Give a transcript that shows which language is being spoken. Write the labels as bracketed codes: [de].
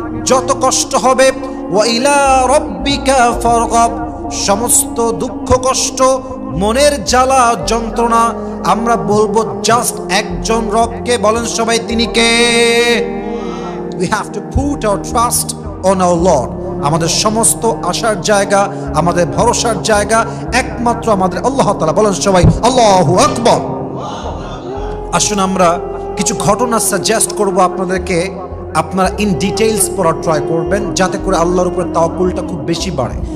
[bn] যত কষ্ট হবে, [ar] ওয়া ইলা রাব্বিকা ফারগাব, [bn] সমস্ত দুঃখ কষ্ট মনের জ্বালা যন্ত্রণা আমরা বলবো জাস্ট একজন রবকে। বলেন সবাই, তিনি কে? [en] We have to put our trust on our Lord. [bn] আমাদের সমস্ত আশার জায়গা, আমাদের ভরসার জায়গা একমাত্র আমাদের আল্লাহ তাআলা। বলেন সবাই, আল্লাহু আকবার। আসুন আমরা কিছু ঘটনা সাজেস্ট করব আপনাদেরকে, আপনারা ইন ডিটেইলস পড়ার ট্রাই করবেন, যাতে করে আল্লাহর উপরে তাওয়াক্কুলটা খুব বেশি বাড়ে।